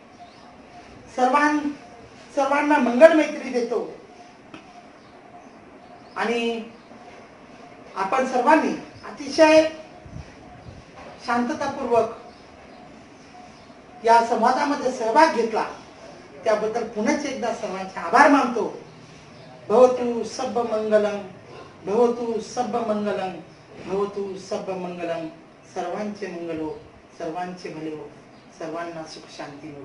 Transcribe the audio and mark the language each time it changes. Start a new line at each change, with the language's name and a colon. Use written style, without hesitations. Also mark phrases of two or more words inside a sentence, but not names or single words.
Marathi: सर्वांना मंगल मैत्री देतो आणि आपण सर्वांनी अतिशय शांततापूर्वक या संवादामध्ये सहभाग घेतला त्याबद्दल पुनच एकदा सर्वांचे आभार मानतो.
Pali: भवतु सब मंगलम, भवतु सब मंगलम, भवतु सब मंगलम.
Marathi: सर्वांचे मंगल हो, सर्वांचे भले हो, सर्वांना सुख शांती हो.